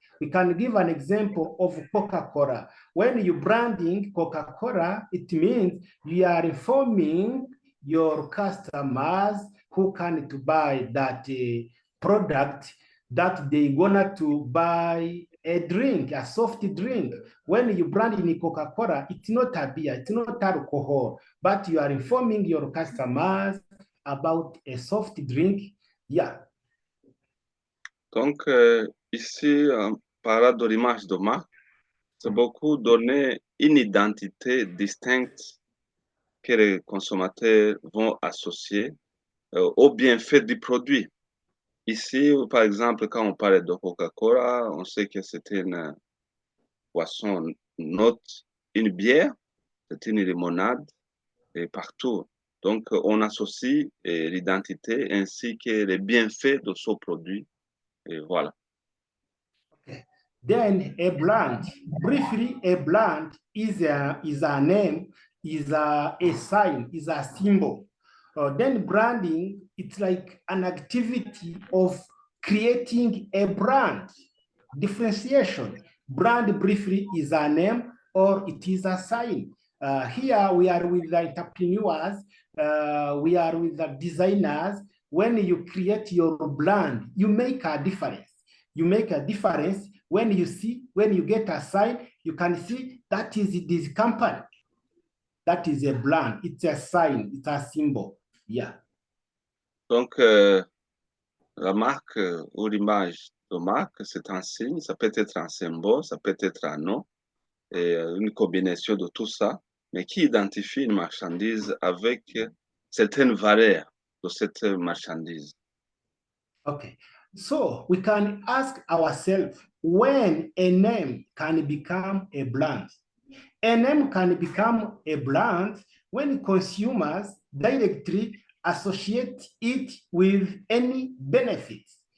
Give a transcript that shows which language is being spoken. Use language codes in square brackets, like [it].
[en] We can give an example of Coca-Cola. When you're branding Coca-Cola, it means you are informing your customers who can to buy that product that they're gonna to buy a drink, a soft drink. When you brand in Coca-Cola, it's not a beer, it's not alcohol, but you are informing your customers about a soft drink. Yeah. [fr] Donc, ici, par là de l'image de marque, c'est beaucoup donner une identité distincte que les consommateurs vont associer au bienfait du produit. Ici, par exemple, quand on parle de Coca-Cola, on sait que c'est une boisson neutre, une bière, c'est une limonade, et partout. Donc, on associe l'identité ainsi que les bienfaits de ce produit. Et voilà. [en] Okay. Then a brand, briefly, a brand is a name, is a sign, is a symbol. Then branding, it's like an activity of creating a brand. Differentiation. Brand briefly is a name or it is a sign. Here we are with the entrepreneurs, we are with the designers. When you create your brand, you make a difference. You make a difference when you get a sign, you can see that is this company. That is a brand, it's a sign, it's a symbol. Yeah. [fr] Donc, la marque ou l'image de marque, c'est un signe, ça peut être un symbole, ça peut être un nom, et une combinaison de tout ça, mais qui identifie une marchandise avec certaines valeurs de cette marchandise. [en] Okay, so we can ask ourselves when a name can become a brand. A name can become a brand when consumers directly associate it with any benefits.